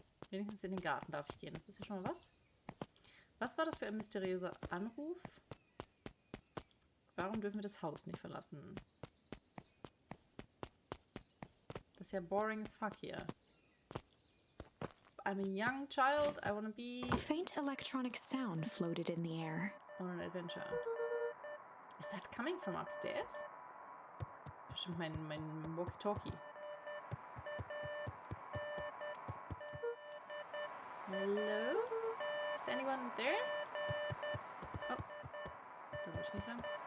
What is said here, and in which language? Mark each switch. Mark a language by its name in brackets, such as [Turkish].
[German] Wenigstens in den Garten darf ich gehen. Das ist ja schon mal was. Was war das für ein mysteriöser Anruf? Warum dürfen wir das Haus nicht verlassen? Das ist ja [English] boring as fuck [German] hier. [English] I'm a young child. I want to be... A faint electronic sound floated in the air. On an adventure. Is that coming from upstairs? [German] Bestimmt mein Walkie-Talkie. [English] Hello? Is anyone there? [German] Oh, da wollte ich nicht lang.